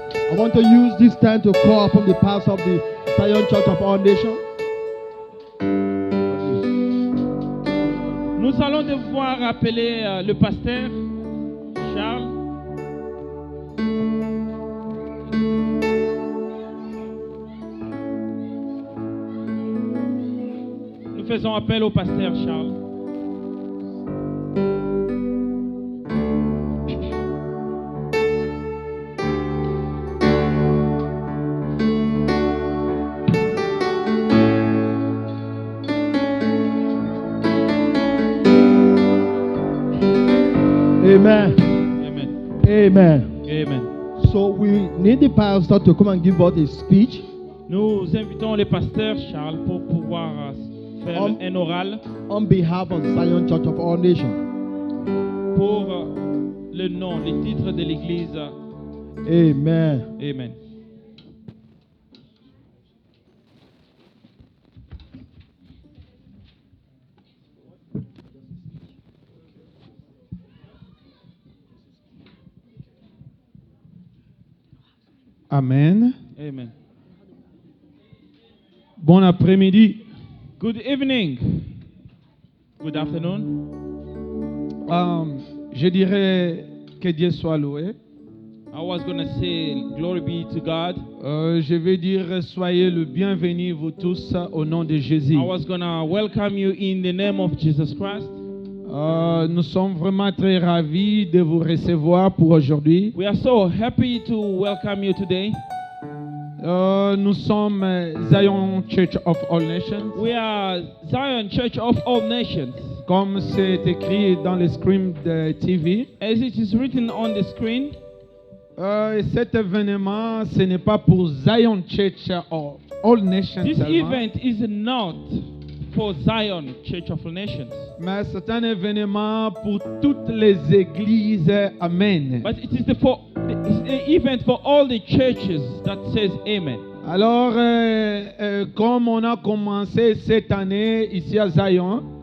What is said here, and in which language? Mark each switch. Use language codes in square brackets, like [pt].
[en] I want to use this time to call upon the pastor of the Zion Church of All Nations. [fr] Nous allons devoir appeler le pasteur Charles. Nous faisons appel au pasteur Charles. Amen. Amen. Amen. Amen. [en] So we need the pastor to come and give us a speech [fr] Nous invitons le pasteur Charles pour pouvoir faire un oral [en] on behalf of Zion Church of All Nations. [fr] pour le nom, le titre de l'église. Amen. Amen. Amen. Amen. Bon après-midi. [en] Good evening. Good afternoon. [fr] Je dirais que Dieu soit loué. [en] I was going to say, glory be to God. [fr] Je vais dire soyez le bienvenu vous tous au nom de Jésus. [en] I was going to welcome you in the name of Jesus Christ. [fr] Nous sommes vraiment très ravis de vous recevoir pour aujourd'hui. [en] We are so happy to welcome you today. [fr] Nous sommes Zion Church of All Nations. [en] We are Zion Church of All Nations. [fr] Comme c'est écrit dans le screen de TV. [en] As it is written on the screen, [fr] Cet événement, ce n'est pas pour Zion Church of All Nations [en] this [fr] seulement. [en] event is not for Zion Church of All Nations, [fr] mais c'est un événement pour toutes les églises. Amen. [en] but it is the event for all the churches that says Amen. [fr] Alors, comme on a commencé cette année ici à Zion,